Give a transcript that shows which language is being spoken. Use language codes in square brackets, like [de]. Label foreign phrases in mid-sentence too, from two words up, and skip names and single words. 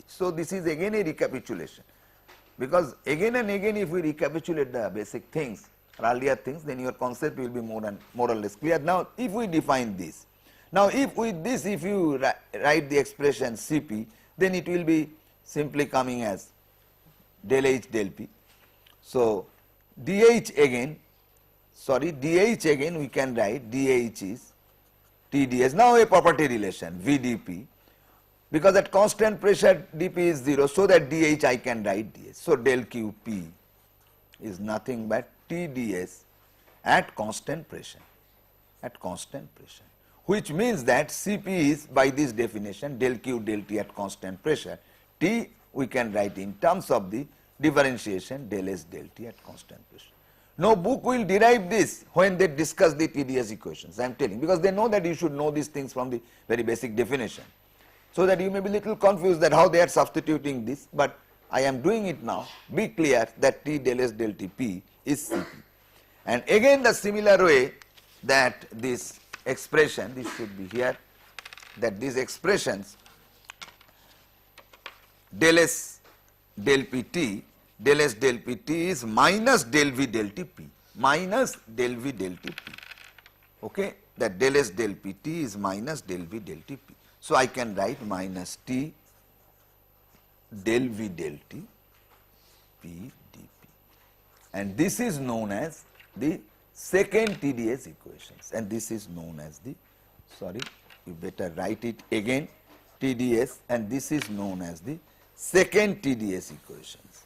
[en] So this is again a recapitulation, because again and again if we recapitulate the basic things or earlier things, then your concept will be more or less clear. Now if we define this, now if with this if you write the expression Cp, then it will be simply coming as del H del P. So dH again we can write dH is TDS. Now a property relation VdP, because at constant pressure dP is 0, so that dH I can write ds. So del Qp is nothing but TDS at constant pressure, which means that Cp is by this definition del Q del T at constant pressure. T we can write in terms of the differentiation del S del T at constant pressure. No book will derive this when they discuss the TDS equations, I am telling, because they know that you should know these things from the very basic definition. So that you may be little confused that how they are substituting this, but I am doing it now. Be clear that T del S del Tp is Cp. And again the similar way that this expression, this should be here, that these expressions del S del Pt, del S del Pt is minus del V del Tp, okay, that del S del Pt is minus del V del Tp. So I can write minus T del V del T P dP, and this is known as the second TDS equations, and this is known as the, sorry, you better write it again, TDS, and this is known as the second TDS equations.